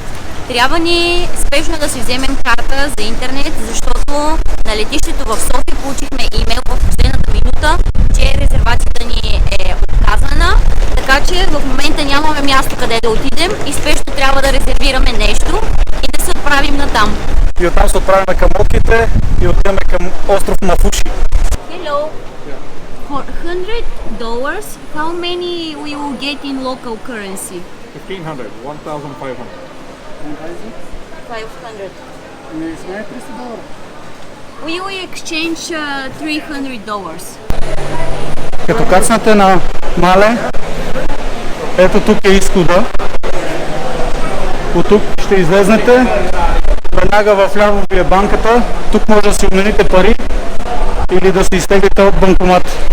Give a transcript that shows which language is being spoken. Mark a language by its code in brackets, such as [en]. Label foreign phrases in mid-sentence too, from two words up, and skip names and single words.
[bg] Трябва ни спешно да си вземем карта за интернет, защото на летището в София получихме имейл в последната минута, че резервацията ни е отказана, така че в момента нямаме място къде да отидем и спешно трябва да резервираме нещо и да се отправим натам. И оттам се отправяме към лодките и отиваме към остров Мафуши. [en] Hello. For $100, how many we will get in local currency? 1,500, 1,500. 500. [bg] Не сме $300. [en] We will exchange $300. [bg] Като кацнете на Мале, ето тук е изхода. От тук ще излезнете, веднага в ляво ви е банката, тук може да си обмените пари или да си изтеглите от банкомат.